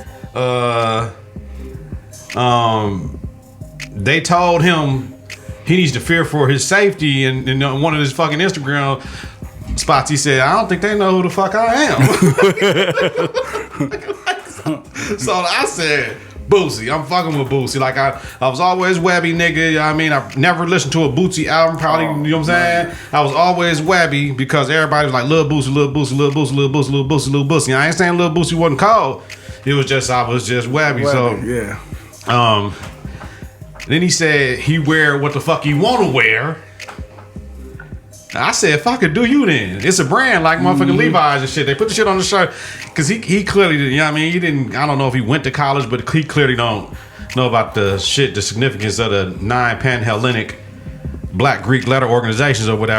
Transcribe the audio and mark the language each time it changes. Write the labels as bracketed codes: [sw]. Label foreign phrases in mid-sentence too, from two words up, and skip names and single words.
[en] They told him he needs to fear for his safety, and one of his fucking Instagram spots, he said, I don't think they know who the fuck I am. So I said, Boosie, I'm fucking with Boosie. Like I was always Webby, nigga. You know what I mean? I've never listened to a Boosie album, probably. You know what I'm saying? I was always Webby because everybody was like, Lil Boosie, Lil Boosie, Lil Boosie, Lil Boosie, Lil Boosie, Lil Boosie. I ain't saying Lil Boosie wasn't cold. It was just I was just Webby. So yeah. Then he said he wear what the fuck he want to wear. I said, fuck it, do you then? It's a brand like motherfucking Levi's and shit. They put the shit on the shirt because he clearly, you know what I mean? He didn't, I don't know if he went to college, but he clearly don't know about the significance of the 9 Panhellenic Black Greek letter organizations or whatever.